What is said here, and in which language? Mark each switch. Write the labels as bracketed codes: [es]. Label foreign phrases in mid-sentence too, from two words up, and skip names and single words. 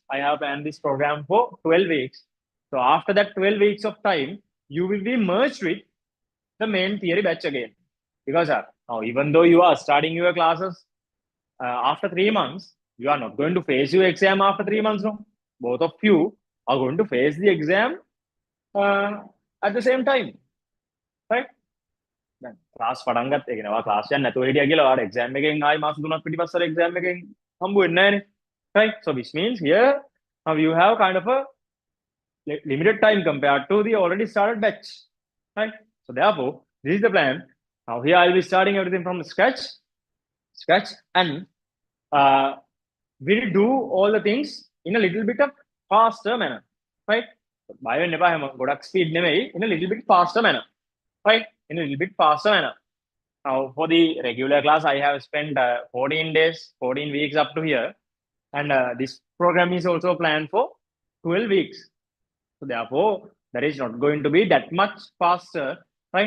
[en] I have planned this program for 12 weeks. So after that 12 weeks of time, you will be merged with the main theory batch again. Because now, even though you are starting your classes after 3 months, you are not going to face your exam after 3 months. No, both of you are going to face the exam uh, at the same time, right? [si] දැන් ක්ලාස් පටන් ගත්ත ඒ කියනවා ක්ලාස් යන්න නැතුව හිටියා කියලා ඔයාලට එක්සෑම් එකෙන් ආයි මාස 3ක් පිටිපස්සට එක්සෑම් එකෙන් හම්බ වෙන්නේ නැහනේ, [en] right? So which means here now you have kind of a limited time compared to the already started batch, right? So therefore this is the plan. Now here I'll be starting everything from scratch, and uh, we'll do all the things in a little bit of faster manner, right? [si] බය වෙන්න එපා හැම ගොඩක් ස්පීඩ් නෙමෙයි, [en] in a little bit faster manner, right? In a little bit faster manner. Now, for the regular class, I have spent 14 days, 14 weeks up to here. And this program is also planned for 12 weeks. So therefore, that is not going to be that much faster, right?